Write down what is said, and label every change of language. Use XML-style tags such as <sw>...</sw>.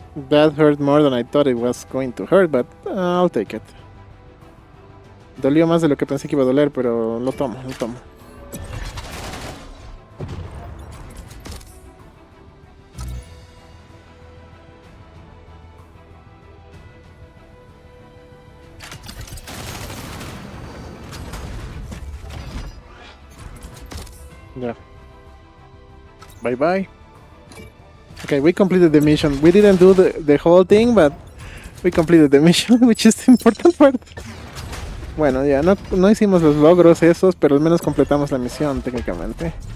<en>That hurt more than I thought it was going to hurt, but I'll take it.</en> <es>Dolió más de lo que pensé que iba a doler, pero lo tomo, lo tomo.</es> <en>Yeah. Bye bye. Okay, we completed the mission. We didn't do the whole thing, but we completed the mission, which is the important part.</en> <es>Bueno, ya no hicimos los logros esos, pero al menos completamos la misión técnicamente.</es>